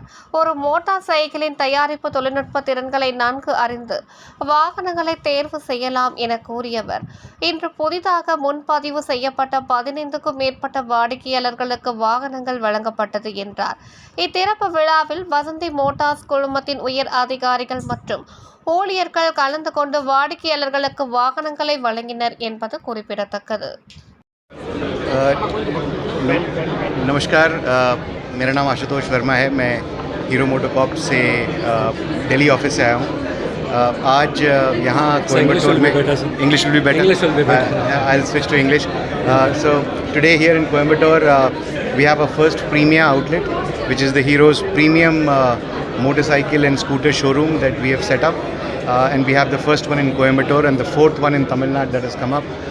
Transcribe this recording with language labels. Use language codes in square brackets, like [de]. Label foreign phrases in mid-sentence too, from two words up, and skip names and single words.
[ta] ஒரு மோட்டார் சைக்கிளின் தயாரிப்பு தொழில்நுட்ப திறன்களை நன்கு அறிந்து வாகனங்களை தேர்வு செய்யலாம் என கூறியவர், இன்று புதிதாக முன்பதிவு செய்யப்பட்ட 15க்கும் மேற்பட்ட வாடிக்கையாளர்களுக்கு வாகனங்கள் வழங்கப்பட்டது என்றார். இத்திறப்பு விழாவில் வசந்தி மோட்டார்ஸ் குழுமத்தின் உயர் அதிகாரிகள் மற்றும் ஊழியர்கள் கலந்து கொண்டு வாடிக்கையாளர்களுக்கு வாகனங்களை வழங்கினர் என்பது குறிப்பிடத்தக்கது. [hi] नमस्कार, मेरा नाम आशुतोष वर्मा है. मैं हीरो मोटोकॉर्प से दिल्ली ऑफिस से आया हूँ. आज यहाँ कोयम्बटूर में [en] English will be better. I'll switch to English. So today here in Coimbatore we have a first Premia outlet, which is the Hero's premium motorcycle and scooter showroom that we have set up, and we have the first one in Coimbatore and the fourth one in Tamil Nadu that has come up.